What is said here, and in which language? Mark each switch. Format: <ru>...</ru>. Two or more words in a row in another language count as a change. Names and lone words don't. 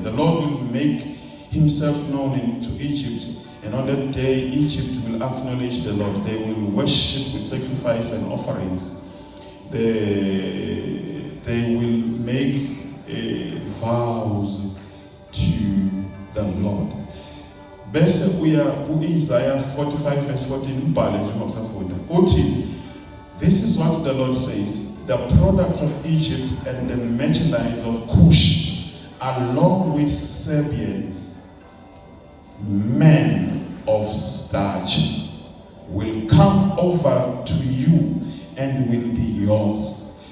<en>The Lord will make himself known to Egypt, and on that day Egypt will acknowledge the Lord. They will worship with sacrifice and offerings. They will make vows to the Lord.</en> <zu>Bese uya Isaiah 45 verse 14 mbhale nje ngokusafunda. Uthi,</zu> <en>this is what the Lord says, the products of Egypt and the merchandise of Cush, along with Sabeans, men of stature, will come over to you and will be yours.</en>